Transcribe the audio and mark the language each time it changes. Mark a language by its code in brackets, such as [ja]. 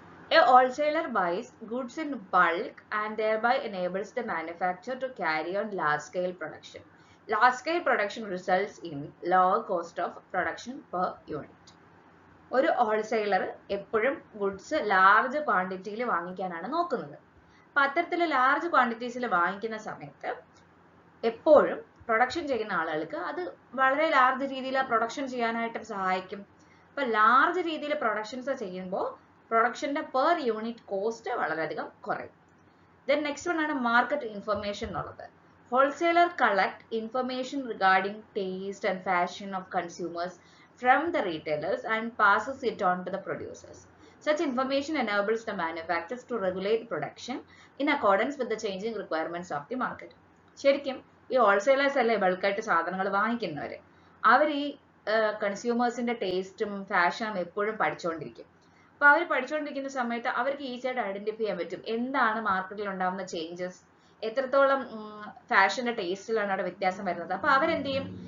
[en] A wholesaler buys goods in bulk and thereby enables the manufacturer to carry on large-scale production. Large-scale production results in lower cost of production per unit. [ml] ഒരു wholesaler എപ്പോഴും goods large ക്വാണ്ടിറ്റിയിൽ വാങ്ങിക്കാനാണ് നോക്കുന്നത്. അപ്പം അത്തരത്തിൽ large ക്വാണ്ടിറ്റീസിൽ വാങ്ങിക്കുന്ന സമയത്ത് എപ്പോഴും production ചെയ്യുന്ന ആളുകൾക്ക് അത് വളരെ ലാർജ് രീതിയിൽ പ്രൊഡക്ഷൻ ചെയ്യാനായിട്ട് സഹായിക്കും. അപ്പം ലാർജ് രീതിയിൽ പ്രൊഡക്ഷൻസ് ചെയ്യുമ്പോൾ പ്രൊഡക്ഷന്റെ പെർ യൂണിറ്റ് കോസ്റ്റ് വളരെയധികം കുറയും. [en] then next one [ml] ആണ് [en] market information [ml] എന്നുള്ളത്. [en] Wholesaler collect information regarding taste and fashion of consumers from the retailers and passes it on to the producers. Such information enables the manufacturers to regulate production in accordance with the changing requirements of the market. [ml] ശരിക്കും ഈ wholesalers അല്ലേ ബൾക്കായിട്ട് സാധനങ്ങൾ വാങ്ങിക്കുന്നവര്. അവർ ഈ കൺസ്യൂമേഴ്സിന്റെ ടേസ്റ്റും ഫാഷനും എപ്പോഴും പഠിച്ചുകൊണ്ടിരിക്കും. അപ്പൊ അവർ പഠിച്ചുകൊണ്ടിരിക്കുന്ന സമയത്ത് അവർക്ക് ഈസിയായിട്ട് ഐഡന്റിഫൈ ചെയ്യാൻ പറ്റും എന്താണ് മാർക്കറ്റിൽ ഉണ്ടാകുന്ന ചേഞ്ചസ്, എത്രത്തോളം ഫാഷന്റെ ടേസ്റ്റിലാണ് അവിടെ വ്യത്യാസം വരുന്നത്. അപ്പൊ അവരെന്ത് ചെയ്യും?